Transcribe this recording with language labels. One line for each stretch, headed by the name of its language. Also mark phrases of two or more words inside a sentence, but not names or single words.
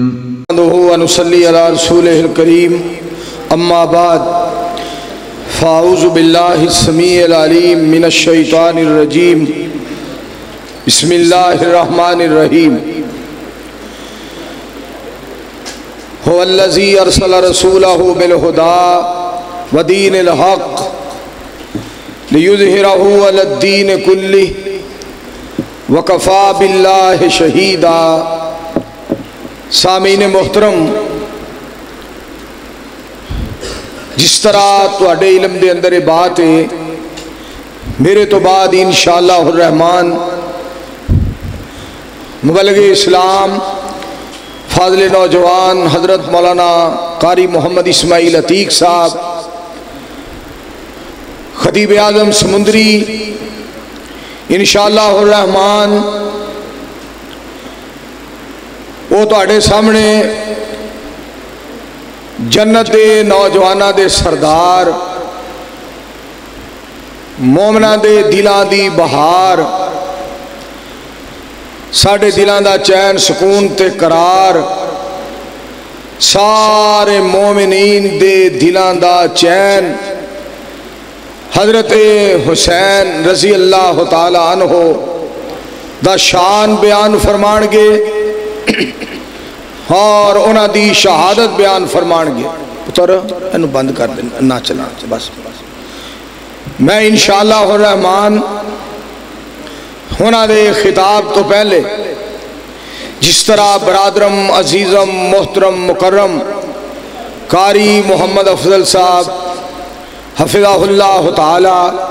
Arabic: ونصلی علی رسولہ الکریم اما بعد فاعوذ باللہ السمیع العلیم من الشیطان الرجیم بسم اللہ الرحمن الرحیم هو الذی ارسل رسولہ بالہدی ودین الحق لیظہرہ علی الدین کلہ وکفا باللہ شہیدا۔
Punjabi: سامعین محترم، جس طرح تواڈے علم دے اندر یہ بات ہے، میرے تو بعد
Arabic: انشاءاللہ الرحمن
Punjabi: مبلغ اسلام فاضل نوجوان حضرت مولانا قاری محمد اسماعیل عتیق صاحب، خطیب اعظم سمندری،
Arabic: انشاءاللہ الرحمن
Punjabi: وہ تواڈے سامنے جنت دے نوجواناں دے سردار، مومناں دے دلاں دی بہار، ساڈے دلاں دا چین سکون تے قرار، سارے مومنین دے دلاں دا چین حضرت حسین
Arabic: رضی اللہ تعالی عنہ
Punjabi: دا شان بیان فرمان گے اور انہاں دی شہادت بیان فرمان گے۔ پتر انہوں بند کر دیں، نہ چلا بس۔ میں
Arabic: انشاءاللہ الرحمن
Punjabi: انہاں دے خطاب تو پہلے جس طرح برادرم عزیزم محترم مکرم قاری محمد افضل صاحب
Arabic: حفظہ اللہ تعالی